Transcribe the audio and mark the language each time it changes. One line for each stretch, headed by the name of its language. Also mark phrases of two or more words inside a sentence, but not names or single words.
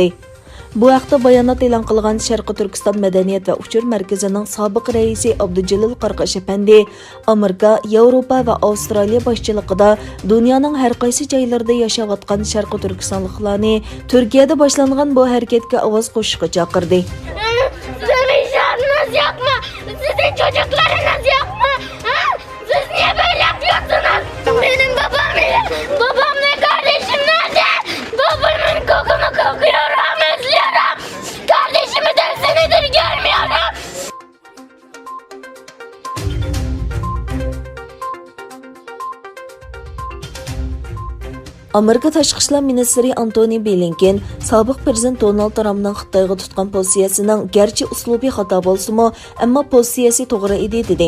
Uzbek: Bu haqda bayonot e'lon qilgan Sharqiy Turkiston madaniyat va uchur markazining sobiq raisi Abdujalil Qarqash apandi Amerika, Yevropa va Avstraliya boshchiligida dunyoning har qaysi joylarida yashayotgan Sharqiy Turkistonliklarni Turkiyada boshlangan bu harakatga ovoz qo'shishga chaqirdi.
Turkish: Sizin çocuklarınız yok mu? Ha? Siz niye böyle yapıyorsunuz? Benim babam ve kardeşim nerede? Babamın kokunu kokuyorum, özlüyorum. Kardeşimi de senedir görmüyorum.
Uzbek: Amerika Tashqi ishlar ministri Antony Blinken sobiq prezident Donald Trumpning Xitoyga tutgan pozitsiyasining garchi uslubiy xato bo'lsa-mu, ammo pozitsiyasi to'g'ri edi dedi.